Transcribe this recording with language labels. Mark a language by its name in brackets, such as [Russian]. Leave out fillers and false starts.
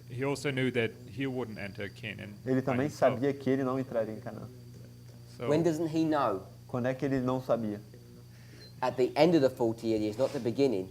[English] He also knew that he wouldn't enter Canaan. [Portuguese] Ele também [English] himself. [Portuguese] sabia que ele não entraria em Canaã. [English] So When doesn't he know? [Portuguese] Quando é que ele não sabia? [English] At the end of the 40 years, not the beginning.